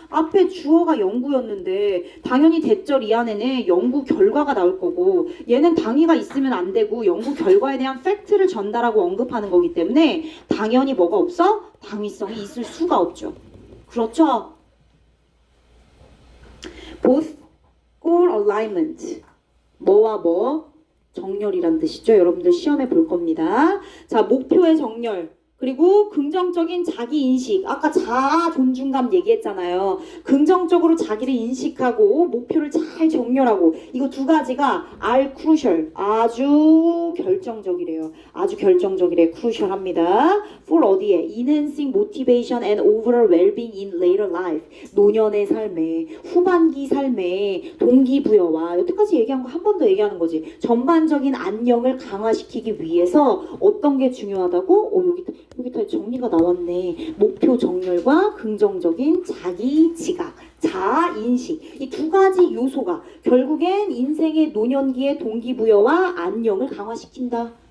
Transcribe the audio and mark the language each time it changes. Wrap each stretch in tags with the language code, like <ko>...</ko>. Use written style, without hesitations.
<ko>앞에 주어가 연구였는데 당연히 대절 이 안에는 연구 결과가 나올 거고 얘는 당위가 있으면 안 되고 연구 결과에 대한 팩트를 전달하고 언급하는 거기 때문에 당연히 뭐가 없어? 당위성이 있을 수가 없죠. 그렇죠?</ko> <en>both goal alignment</en> <ko>뭐와 뭐? 정렬이란 뜻이죠. 여러분들 시험에 볼 겁니다. 자, 목표의 정렬. 그리고 긍정적인 자기 인식. 아까 자아 존중감 얘기했잖아요. 긍정적으로 자기를 인식하고 목표를 잘 정렬하고 이거 두 가지가</ko> <en>are crucial.</en> <ko>아주 결정적이래요. 아주 결정적이래. crucial합니다.</ko> <en>for</en> <ko>어디에?</ko> <en>enhancing motivation and overall well-being in later life.</en> <ko>노년의 삶에, 후반기 삶에 동기부여와 여태까지 얘기한 거 한 번 더 얘기하는 거지. 전반적인 안녕을 강화시키기 위해서 어떤 게 중요하다고? 여기 다 정리가 나왔네. 목표 정렬과 긍정적인 자기 지각, 자아 인식 이 두 가지 요소가 결국엔 인생의 노년기의 동기부여와 안녕을 강화시킨다.</ko>